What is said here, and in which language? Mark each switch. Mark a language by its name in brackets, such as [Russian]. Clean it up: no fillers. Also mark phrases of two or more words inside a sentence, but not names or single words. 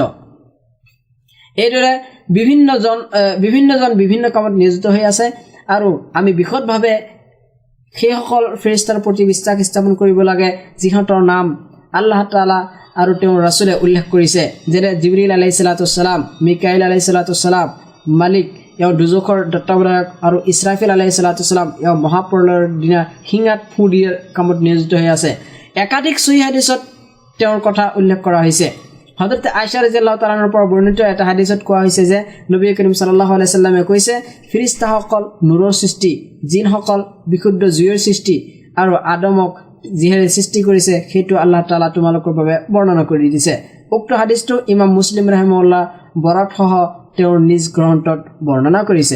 [Assamese] এইদৰে বিভিন্নজন বিভিন্ন কামত নিয়োজিত হৈ আছে, আৰু আমি বিশদভাৱে সেইসকল ফেৰেস্তাৰ প্ৰতি বিশ্বাস স্থাপন কৰিব লাগে যিহঁতৰ নাম আল্লাহ তাআলা আৰু তেওঁৰ ৰাছুলে উল্লেখ কৰিছে, যেনে জিবৰিল [Arabic] عليه الصلاة والسلام, [Assamese] মিকাইল [Arabic] عليه الصلاة والسلام, [Assamese] মালিক এওঁ দুজখৰ তত্ত্বাৱধায়ক, আৰু ইছৰাফিল [Arabic] عليه الصلاة والسلام [Assamese] এওঁ মহাপ্ৰলয়ৰ দিনা শিঙাত ফু দিয়াৰ কামত নিয়োজিত হৈ আছে। একাধিক সহিহ হাদিছত তেওঁৰ কথা উল্লেখ কৰা হৈছে। হযরত আয়েশা [Arabic] رضي الله تعالى [Assamese] পৰা বৰ্ণিত এটা হাদিছত কোৱা হৈছে যে নবী করিম [Arabic] صلى الله عليه وسلم [Assamese] কৈছে, ফিৰিষ্তাসকল নূৰৰ সৃষ্টি, জিনসকল বিশুদ্ধ জুইৰ সৃষ্টি, আৰু আদমক যিহেৰে সৃষ্টি কৰিছে সেইটো আল্লাহ তাআলা তোমালোকৰ বাবে বৰ্ণনা কৰি দিছে। উক্ত হাদিসটো ইমাম মুছলিম ৰাহিমাহুল্লাহ বৰাতসহ তেওঁৰ নিজ গ্ৰন্থত বৰ্ণনা কৰিছে।